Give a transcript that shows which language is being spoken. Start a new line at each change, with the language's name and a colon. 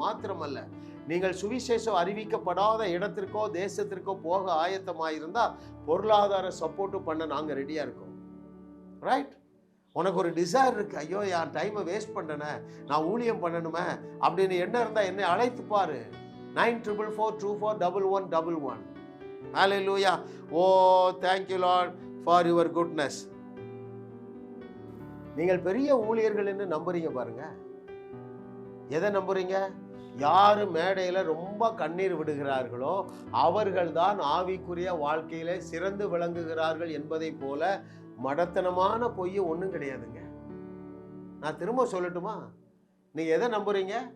Tamil: மாத்திரமல்ல, நீங்கள் சுவிசேஷம் அறிவிக்கப்படாத இடத்திற்கோ தேசத்திற்கோ போக ஆயத்தமாயிருந்தால் பொருளாதார சப்போர்ட்டும் பண்ண நாங்கள் ரெடியா இருக்கோம். ரைட்? உனக்கு ஒரு டிசைர் இருக்கு, ஐயோ என் டைமை வேஸ்ட் பண்ணனே, நான் ஊழியம் பண்ணணுமே அப்படின்னு என்ன இருந்தா என்னை அழைத்து பாரு. 9444241111. ஹல்லேலூயா.
English: Oh thank you Lord for your goodness.
Tamil: நீங்கள் பெரிய ஊழியர்கள் என்று நம்புறீங்க பாருங்க. எதை நம்புறீங்க? யாரு மேடையில ரொம்ப கண்ணீர் விடுகிறார்களோ அவர்கள்தான் ஆவிக்குரிய வாழ்க்கையில சிறந்து விளங்குகிறார்கள் என்பதை போல மடத்தனமான பொய் ஒன்றும் கிடையாதுங்க. நான் திரும்ப சொல்லட்டுமா? நீங்க எதை நம்புறீங்க?